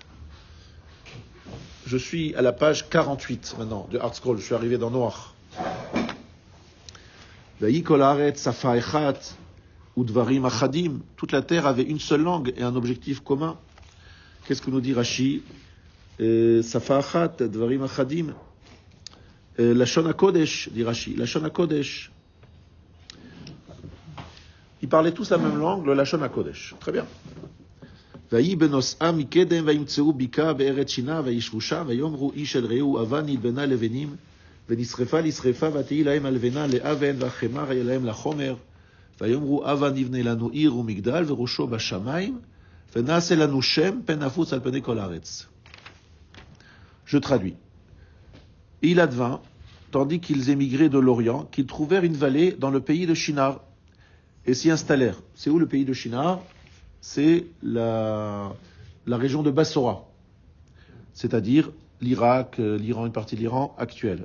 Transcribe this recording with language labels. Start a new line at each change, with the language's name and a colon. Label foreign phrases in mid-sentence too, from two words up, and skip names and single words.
French: Je suis à la page 48 maintenant de Art Scroll, je suis arrivé dans Noach. Toute la terre avait une seule langue et un objectif commun. Qu'est-ce que nous dit Rashi?
Hebrew: שפה אחת, דברים אחדים. לשון הקודש,
French: dit Rashi.
Hebrew: לשון הקודש.
French: Ils parlaient tous la même langue, le
Hebrew: לשון הקודש.
French: Très bien.
Hebrew: ויהי בנוסעה מקדם וימצאו בקעה בארץ שינה וישבו שם ויאמרו איש אל רעהו אבן נלבנה לבנים ונשרפה לשרפה ותהי להם הלבנה לאבן והחמר היה להם לחומר ויאמרו אבן נבנה לנו עיר ומגדל וראשו בשמיים ונעשה לנו שם פן נפוץ על פני כל הארץ.
French: Je traduis. Il advint, tandis qu'ils émigraient de l'Orient, qu'ils trouvèrent une vallée dans le pays de Shinar et s'y installèrent. C'est où le pays de Shinar? C'est la région de Bassora, c'est-à-dire l'Irak, l'Iran, une partie de l'Iran actuelle.